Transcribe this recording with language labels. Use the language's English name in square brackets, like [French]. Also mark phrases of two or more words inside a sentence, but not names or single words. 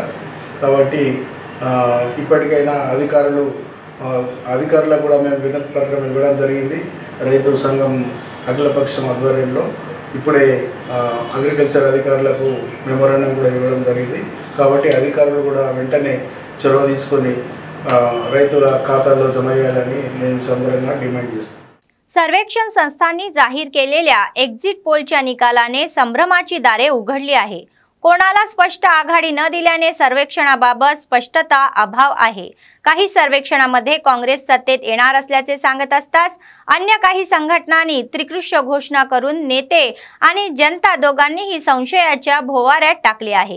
[Telugu] కాబట్టి ఇప్పటికైనా అధికారులకు కూడా మేము వినతి పత్రం ఇవ్వడం జరిగింది। రైతు సంఘం అఖిలపక్షం ఆధ్వర్యంలో ఇప్పుడే అగ్రికల్చర్ అధికారులకు మెమోరాండం కూడా ఇవ్వడం జరిగింది కాబట్టి అధికారులు కూడా వెంటనే చొరవ తీసుకొని రైతుల ఖాతాల్లో జమ చేయాలని మేము సందర్భంగా डिमांड చేస్తున్నాం। [Marathi] सर्वेक्षण संस्थांनी जाहीर केलेल्या एक्झिट पोलच्या निकालाने संभ्रमाची दारे उघडली आहे। कोणाला स्पष्ट आघाडी न दिल्याने सर्वेक्षणाबाबत स्पष्टता अभाव आहे। काही सर्वेक्षणामध्ये काँग्रेस सत्तेत येणार असल्याचे सांगत असताच अन्य काही संघटनांनी त्रिकृष्य घोषणा करून नेते आणि जनता दोघांनीही संशयाच्या भोवाऱ्यात टाकले आहे।